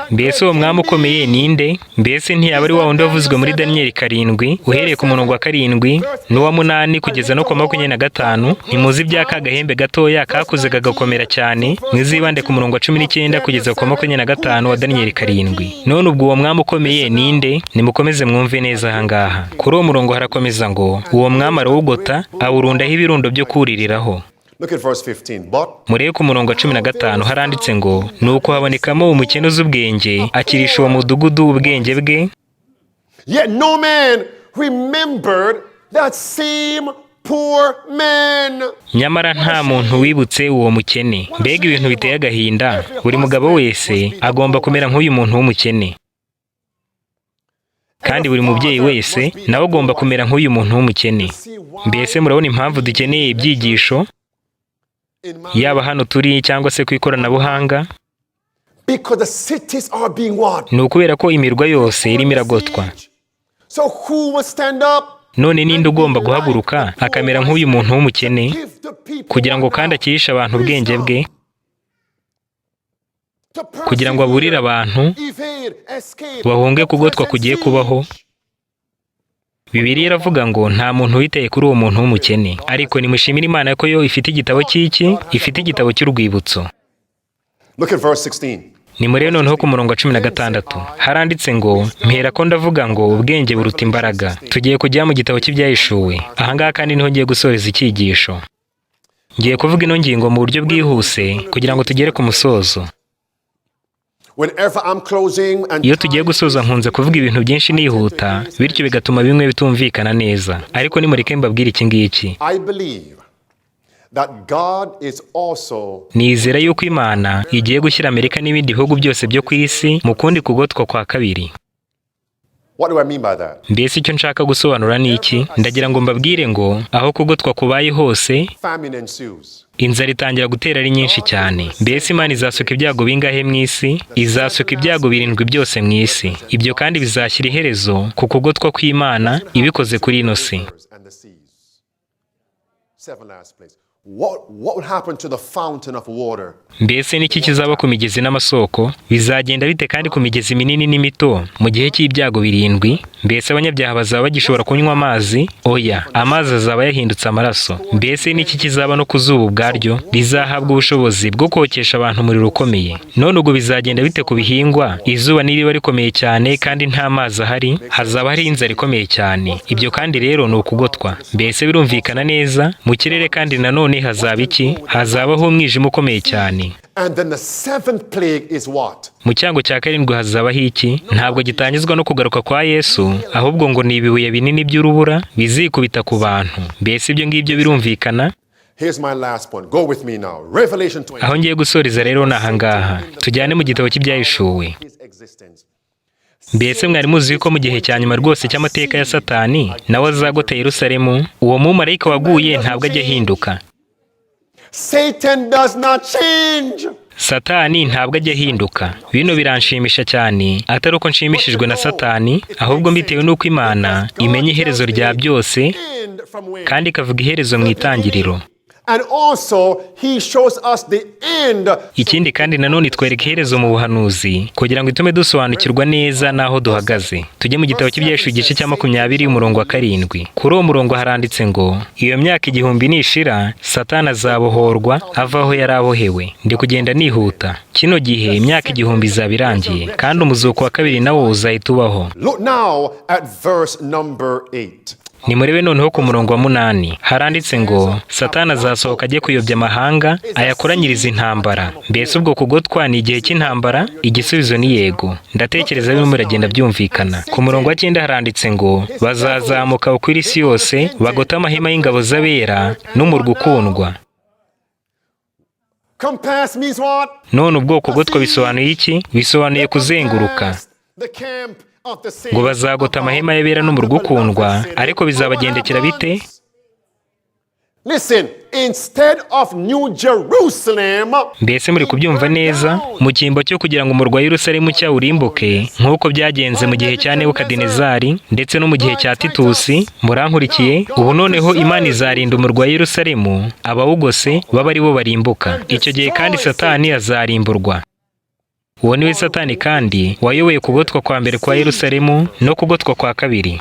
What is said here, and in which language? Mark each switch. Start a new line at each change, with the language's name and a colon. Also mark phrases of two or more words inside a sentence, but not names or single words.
Kinyarwanda: Mbese uwo mwami ukomeye ninde? Mbese ntiyaba ari wa wundi wavuzwe muri Daniyeli 7 uhereye ku murongo wa 7 n'uwa 8 kugeza no ku 25? Ntimuzi iby'aka gahembe gatoya kakuze kagakomera cyane? Mwizibande ku murongo wa 19 kugeza ku 25 wa Daniyeli 7. None ubwo uwo mwami ukomeye ninde? Nimukomeze mwumve neza ahangaha. Kuri uwo murongo harakomeza ngo, uwo mwami arawugota awurundaho ibirundo byo kuririraho.
English: Look at verse 15.
Kinyarwanda: Murebe ku murongo wa 15 haranditse ngo, nuko habonekamo umukene uzi ubwenge akirisha uwo mudugudu ubwenge bwe.
English: Yet no man remembered that same poor man.
Kinyarwanda: Nyamara nta muntu wibutse uwo mukene. Mbega ibintu biteye agahinda. Buri mugabo wese agomba kumera nk'uyu muntu w'umukene. Kandi buri mubyeyi wese nawe agomba kumera nk'uyu muntu w'umukene. Mbese murabona impamvu dukeneye ibyigisho? Yaba hano turi cyangwa se ku ikoranabuhanga?
English: Because the cities are being what?
Kinyarwanda: Ni ukubera ko imirwa yose irimo iragotwa.
English: So who will stand up?
Kinyarwanda: None ninde ugomba guhaguruka akamera nk'uyu muntu w'umukene kugira ngo kandi akirishe abantu ubwenge bwe, kugira ngo aburire abantu bahunge kugotwa kugiye kubaho? Bibiliya iravuga ngo nta muntu witeye kuri uwo muntu w'umukene. Ariko nimushimire Imana ko yo ifite igitabo cy'iki, ifite igitabo cy'urwibutso.
English: Look at verse 16.
Kinyarwanda: Nimurebe noneho ku murongo wa 16 haranditse ngo, mpera ko ndavuga ngo ubwenge buruta imbaraga. Tugiye kujya mu gitabo cy'ibyahishuwe. Ahangaha kandi niho ngiye gusoreza icyigisho. Ngiye kuvuga ino ngingo mu buryo bwihuse kugira ngo tugere ku musozo. Iyo tugiye gusoza nkunze kuvuga ibintu byinshi nihuta, bityo bigatuma bimwe bitumvikana neza. Ariko nimureke mbabwire iki ngiki. Nizera yuko Imana igiye gushyira Amerika n'ibindi bihugu byose byo ku isi mu kundi kugotwa kwa kabiri.
English: What do I mean by that?
Kinyarwanda: Mbese icyo nshaka gusobanura ni iki? Ndagira ngo mbabwire ngo aho kugotwa kubaye hose,
English: Famine ensues.
Kinyarwanda: inzara itangira gutera ari nyinshi cyane. Mbese Imana izasuka ibyago bingahe mu isi? Izasuka ibyago 7 byose mu isi. Ibyo kandi bizashyira iherezo ku kugotwa kw'Imana ibikoze kuri ino si.
English: What will happen to the fountain of water?
Kinyarwanda: Mbese niki kizaba ku migezi n'amasoko? Bizagenda bite kandi ku migezi minini n'imito mu gihe cy'ibyago 7? Mbese abanyabyaha bazaba bagishobora kunywa amazi? Oya, amazi azaba yahindutse amaraso. Mbese niki kizaba no ku zuba ubwaryo? Rizahabwa ubushobozi bwo kokesha abantu umuriro ukomeye. None ubwo bizagenda bite ku bihingwa? Izuba niriba rikomeye cyane kandi nta mazi ahari, hazaba hari inzara ikomeye cyane. Ibyo kandi rero ni ukugotwa. Mbese birumvikana neza, mu kirere kandi nanone hazaba iki? Hazabaho umwijima ukomeye cyane.
English: And then the 7th plague is what?
Kinyarwanda: Mu cyango cya 7 hazabaho iki? Ntabwo gitangizwa no kugaruka kwa Yesu, ahubwo ngo ni ibibuye binini by'urubura bizikubita ku bantu. Mbese ibyo ngibyo birumvikana?
English: Here's my last point. Go with me now. Revelation 20.
Kinyarwanda: Aho ngiye gusoreza rero ni ahangaha. Tujyane mu gitabo cy'ibyahishuwe. Mbese mwari muzi ko mu gihe cya nyuma rwose cy'amateka ya Satani nawe azagota Yerusalemu, uwo mumarayika waguye ntabwo ajya ahinduka.
English: Satan does not change.
Kinyarwanda: Satani ntabwo ajya ahinduka. Bino biranshimisha cyane, atari uko nshimishijwe na Satani, ahubwo mbitewe n'uko Imana imenya iherezo rya byose kandi ikavuga iherezo mu itangiriro.
English: And also he shows us the end.
Kinyarwanda: Ikindi kandi nanone itwereka iherezo mu buhanuzi kugira ngo itume dusobanukirwa neza naho duhagaze. Tujye mu gitabo cy'ibyahishuwe igice cya 20 umurongo wa 7. Kuri uwo murongo haranditse ngo, iyo myaka 1000 nishira, Satani azabohorwa ava aho yari abohewe. Ndi kugenda nihuta. Kino gihe imyaka 1000 izaba irangiye kandi umuzuko wa kabiri nawo uzahita ubaho.
English: Look now at verse number 8.
Kinyarwanda: Nimurebe noneho ku murongo wa 8 haranditse ngo Satani azasohoka ajye kuyobya amahanga ayakoranyiriza intambara. Mbese ubwo kugotwa ni igihe cy'intambara? Igisubizo ni yego. Ndatekereza bimwe muragenda byumvikana. Ku murongo wa 9 haranditse ngo bazazamuka ukwira isi yose bagota amahema y'ingabo z'abera n'umurwa ukundwa.
English: Compass means what?
Kinyarwanda: None ubwo kugotwa bisobanuye iki? Bisobanuye kuzenguruka.
English: The camp of the saints.
Kinyarwanda: Ngo bazagota amahema y'abera n'umurwa ukundwa, ariko bizabagendekera bite?
English: Listen, instead of New Jerusalem,
Kinyarwanda: Mbese muri kubyumva neza? Mu cyimbo cyo kugira ngo umurwa Yerusalemu cyawurimbuke, nk'uko byagenze mu gihe cya Nebukadinezari ndetse no mu gihe cya Titusi, murankurikiye, ubu noneho Imana izarinda umurwa Yerusalemu, abawugose baba ari bo barimbuka. Icyo gihe kandi Satani azarimburwa. Uwo niwe Satani kandi wayoboye kugotwa kwa mbere kwa Yerusalemu no kugotwa kwa kabiri.